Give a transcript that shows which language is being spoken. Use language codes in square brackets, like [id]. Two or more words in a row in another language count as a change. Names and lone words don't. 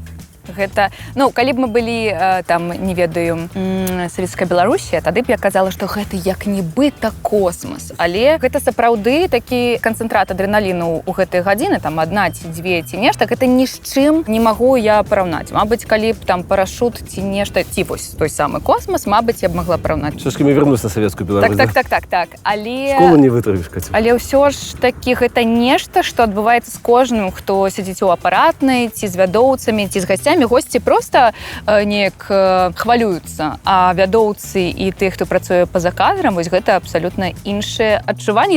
[be] Гэта, ну, калі б мы былі, там, не ведаю, Савецкая Беларусія, тады б я казала, што гэта як нібыта космас. Але гэта сапраўды такі канцэнтрат адрэналіну ў гэтыя гадзіны, там, 1 ці 2 ці нешта, гэта ні з чым не магу я параўнаць. Мабыць, калі б там парашут ці нешта, ці вось той самы космас, мабыць, я б магла параўнаць. [ru] Все-таки мы вернусь на Савецкую Беларусь. [be] Так. Але... Школу не вытравіш, Катя. Але ўсё ж такі гэта нешта, што адбываецца з кожным, хто сядзіць у апаратнай, ці з вядоўцамі, ці з гасцямі. Госці проста неяк хвалююцца, а вядоўцы і тых, хто працуе па-за кадрам, вось гэта абсалютна іншае адчуванне.